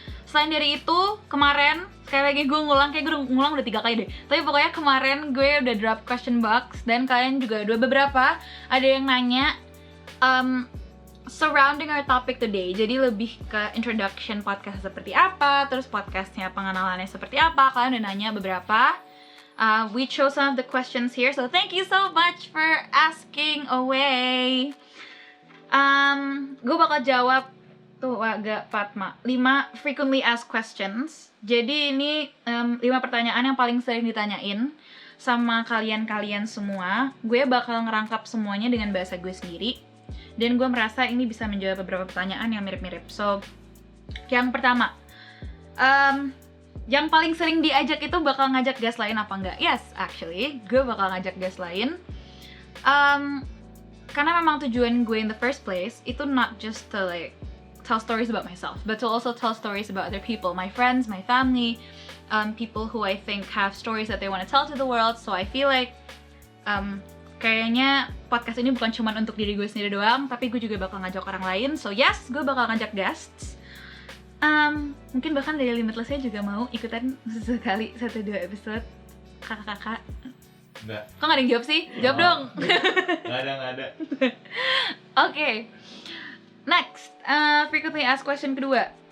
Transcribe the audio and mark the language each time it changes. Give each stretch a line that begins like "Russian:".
Indonesian: Selain dari itu, kemarin, sekali lagi gue ngulang, kayak gue ngulang udah 3 kali deh. Tapi pokoknya kemarin gue udah drop question box, dan kalian juga udah beberapa ada yang nanya
English: surrounding our topic today.
Indonesian: Jadi lebih ke introduction podcast seperti apa, terus podcastnya pengenalannya seperti apa. Kalian udah nanya beberapa.
English: We chose some of the questions here, so thank you so much for asking away.
Indonesian: Gue bakal jawab tuh agak Fatma 5
English: frequently asked questions.
Indonesian: Jadi ini 5 pertanyaan yang paling sering ditanyain sama kalian semua. Gue bakal ngerangkap semuanya dengan bahasa gue sendiri, dan gue merasa ini bisa menjawab beberapa pertanyaan yang mirip-mirip. So, yang pertama, yang paling sering diajak itu bakal ngajak guest lain apa enggak?
English: Yes, actually,
Indonesian: gue bakal ngajak guest lain. Karena memang tujuan gue
English: in the first place itu not just to like tell stories about myself, but to also tell stories about other people, my friends, my family, people who I think have stories that they want to tell to the world. So I feel like
Indonesian: kayaknya podcast ini bukan cuma untuk diri gue sendiri doang, tapi gue juga bakal ngajak orang lain.
English: So yes,
Indonesian: gue bakal ngajak guests. Mungkin bahkan dari Limitless-nya juga mau ikutan sekali 1-2 episode. Kakak-kakak. Enggak. Kok gak ada yang jawab sih? Jawab dong. Nggak ada. Oke.
English: Next, frequently asked question
Indonesian: kedua.